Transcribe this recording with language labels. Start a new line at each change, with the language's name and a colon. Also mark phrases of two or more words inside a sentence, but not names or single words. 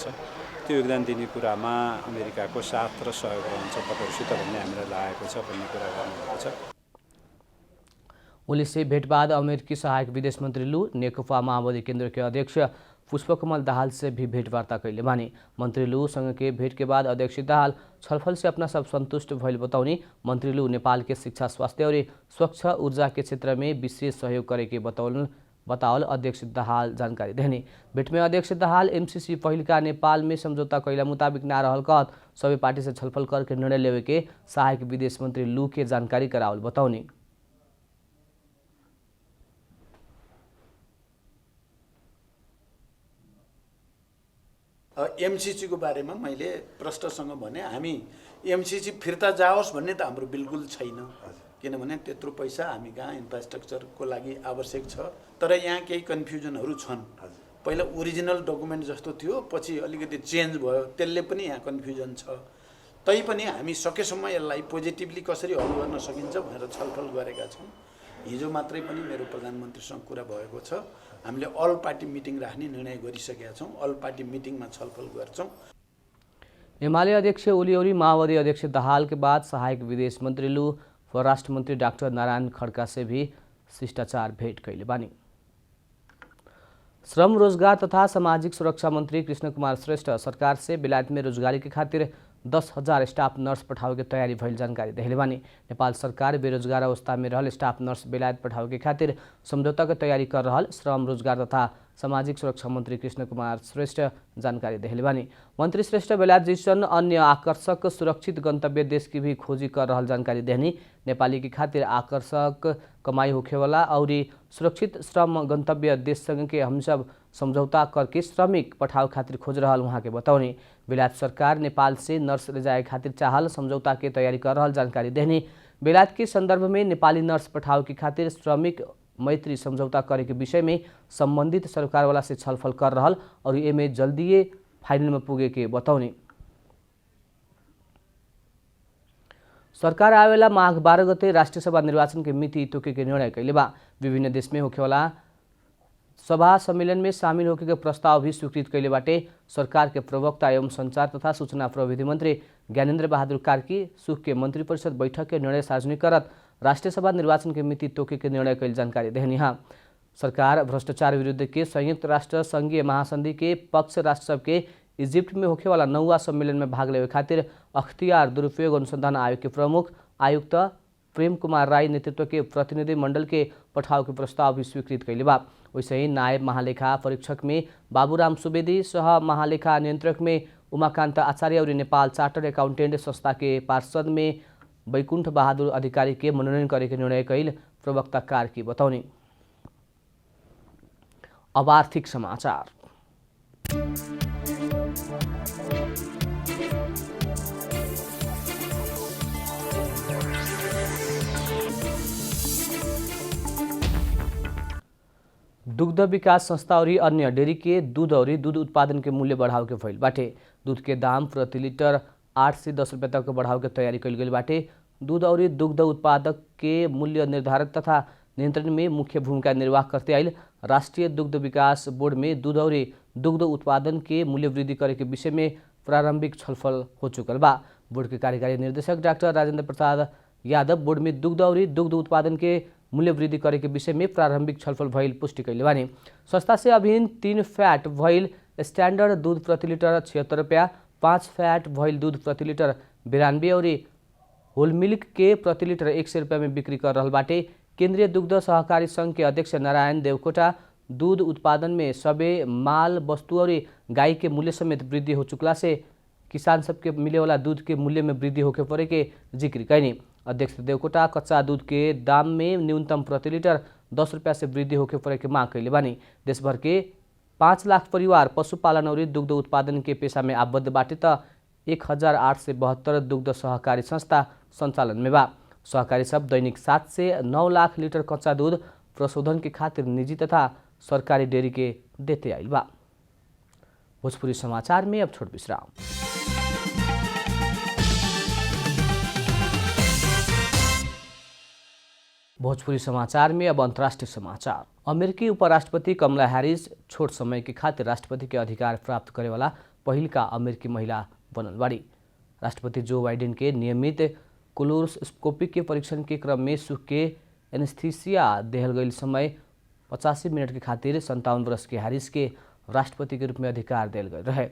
Nepali: त्यो योगदान दिने कुरामा अमेरिकाको साथ र सहयोग रहन्छ तपाईँहरूसित भन्ने हामीलाई लागेको छ भन्ने कुरा गर्नुभएको छ।
Bhojpuri: ओली से भेट बाद अमेरिकी सहायक विदेश मंत्री लू नेकपा माओवादी केंद्र के अध्यक्ष पुष्पकमल दाहाल से भी भेंटवार्ता कैले बानी। मंत्री लू संग के भेंट के बाद अध्यक्ष दाहाल छलफल से अपना सब संतुष्ट भइल बताउने। मंत्री लू नेपाल के शिक्षा स्वास्थ्य और स्वच्छ ऊर्जा के क्षेत्र में विशेष सहयोग करे के बतावल अध्यक्ष दाहाल जानकारी देने। भेंट में अध्यक्ष दाहाल एमसीसी पहिलका नेपाल में समझौता कैला मुताबिक ना रहल कहत सबै पार्टी से छलफल करके निर्णय लेवे के सहायक विदेश मंत्री लू के जानकारी करावल बताउने।
Nepali: एमसीसी को बारेमा मैले प्रश्नसँग भने हामी एमसीसी फिर्ता जाओस् भन्ने त हाम्रो बिल्कुल छैन, किनभने त्यत्रो पैसा हामी कहाँ इन्फ्रास्ट्रक्चरको लागि आवश्यक छ। तर यहाँ केही कन्फ्युजनहरू छन्। पहिला
English: original document
Nepali: जस्तो थियो, पछि अलिकति चेन्ज भयो, त्यसले पनि यहाँ कन्फ्युजन छ। तैपनि हामी सकेसम्म यसलाई पोजिटिभली कसरी हल गर्न सकिन्छ भनेर छलफल गरेका छौँ। हिजो मात्रै पनि मेरो प्रधानमन्त्रीसँग कुरा भएको छ। हामीले
English: all party meeting
Nepali: राख्ने निर्णय गरिसकेका छौँ। अल पार्टी मिटिङमा छलफल गर्छौँ।
Bhojpuri: एमाले अध्यक्ष ओली और माओवादी अध्यक्ष दाहाल के बाद सहायक विदेश मंत्री लू परराष्ट्र मंत्री डॉक्टर नारायण खड़का से भी शिष्टाचार भेंट कैले बानी। श्रम रोजगार तथा सामाजिक सुरक्षा मंत्री कृष्ण कुमार श्रेष्ठ सरकार से बेलायत में रोजगारी के खातिर 10,000 स्टाफ नर्स पठावे के तैयारी भइल जानकारी देले बानी। नेपाल सरकार बेरोजगार अवस्था में रहल स्टाफ नर्स बेलायत पठावे के खातिर समझौता के तैयारी कर रहल श्रम रोजगार तथा सामाजिक सुरक्षा मंत्री कृष्ण कुमार श्रेष्ठ जानकारी देले बानी। मंत्री श्रेष्ठ बेलायत जैसन अन्य आकर्षक सुरक्षित गंतव्य देश की भी खोजी कर रहल जानकारी देहनी। नेपाली की खातिर आकर्षक कमाई होखेवाला और सुरक्षित श्रम गंतव्य देश संग के हम सब समझौता करके श्रमिक पठाव खातिर खोज रहल वहाँ के बताउने। बेलायत सरकार नेपाल से नर्स ले जाए खातिर चाहल समझौता के तैयारी कर रहल जानकारी देहनी। बेलायत के संदर्भ में नेपाली नर्स पठाव की खातिर श्रमिक मैत्री समझौता करे के विषय में संबंधित सरकार वाला से छलफल कर रहल और एमे जल्दीए फाइनल में पुगे के बताउने। सरकार आवेला माघ 12 गते राष्ट्रिय सभा निर्वाचन के मिति तोके के निर्णय कैले बा। विभिन्न देश में होखेवाला सभा सम्मेलन में शामिल होके के प्रस्ताव भी स्वीकृत कैले बाटे। सरकार के प्रवक्ता एवं संचार तथा सूचना प्रविधि मंत्री ज्ञानेन्द्र बहादुर कार्की सुख के मंत्री परिषद बैठक के निर्णय सार्वजनिक करत राष्ट्रीय सभा निर्वाचन के मिति तोके के निर्णय कैल जानकारी देहनी। सरकार भ्रष्टाचार विरुद्ध के संयुक्त राष्ट्र संघीय महासंधि के पक्ष राष्ट्र सब के इजिप्ट में होखेवाला 9वां सम्मेलन में भाग लेवे खातिर अख्तियार दुरुपयोग अनुसंधान आयोग के प्रमुख आयुक्त प्रेम कुमार राय नेतृत्व के प्रतिनिधि मंडल के पठाव के प्रस्ताव भी स्वीकृत कैले बा। वैसे ही नायब महालेखा परीक्षक में बाबूराम सुवेदी, सह महालेखा नियंत्रक में उमाकान्त आचार्य और नेपाल चार्टर्ड अकाउंटेंट संस्था के पार्षद में बैकुण्ठ बहादुर अधिकारी के मनोनयन करे के निर्णय कैल प्रवक्ता कार्की बताउने। अब आर्थिक समाचार। दुग्ध विकास संस्था और अन्य डेयरी के दूध और दूध उत्पादन के मूल्य बढ़ाव के भइल बाटे। दूध के दाम प्रति लीटर 8 से 10 रुपये तक बढ़ाव के तैयारी कैल गई बाटे। दूध और दुग्ध उत्पादक के मूल्य निर्धारण तथा नियंत्रण में मुख्य भूमिका निर्वाह करते आइल राष्ट्रीय दुग्ध विकास बोर्ड में दूध और दुग्ध उत्पादन के मूल्य वृद्धि करे के विषय में प्रारंभिक छलफल हो चुकल बा। बोर्ड के कार्यकारी निर्देशक डाक्टर राजेंद्र प्रसाद यादव बोर्ड में दुग्ध और दुग्ध उत्पादन के मूल्य वृद्धि करे के विषय में प्रारंभिक छलफल भइल पुष्टि कैले बानी। संस्था से अभिन्न 3 फैट भइल स्टैंडर्ड दूध प्रति लीटर 76 रुपया, 5 फैट भइल दूध प्रति लीटर 92 और
English: whole milk
Bhojpuri: के प्रति लीटर 100 रुपया में बिक्री कर रहल बाटे। केंद्रीय दुग्ध सहकारी संघ के अध्यक्ष नारायण देवकोटा दूध उत्पादन में सबे माल वस्तु और गाय के मूल्य समेत वृद्धि हो चुकला से किसान सबके मिले वाला दूध के मूल्य में वृद्धि होके पड़े के जिक्र कैनी। अध्यक्ष देवकोटा कच्चा दूध के दाम में न्यूनतम प्रति लीटर 10 रुपया से वृद्धि होके पड़े के मांग कैले बानी। देशभर के 5 लाख परिवार पशुपालन और दुग्ध उत्पादन के पेशा में आबद्ध बाटे त 1872 दुग्ध सहकारी संस्था सञ्चालन में बा। सहकारी सब दैनिक 7 से 9 लाख लीटर कच्चा दूध प्रशोधन के खातिर निजी तथा सरकारी डेयरी के देते आइल बा। भोजपुरी समाचार में अब छोट विश्राम। भोजपुरी समाचार में अब अंतर्राष्ट्रीय समाचार। अमेरिकी उपराष्ट्रपति कमला हैरिस छोट समय के खातिर राष्ट्रपति के अधिकार प्राप्त करे वाला पहिलका अमेरिकी महिला बनल बाड़ी। राष्ट्रपति जो बाइडेन के नियमित कोलोनोस्कोपी के परीक्षण के क्रम में सुख के एनेस्थीसिया देहल गई समय 85 मिनट के खातिर 57 वर्ष के हैरिस के राष्ट्रपति के रूप में अधिकार दिल गए रहे।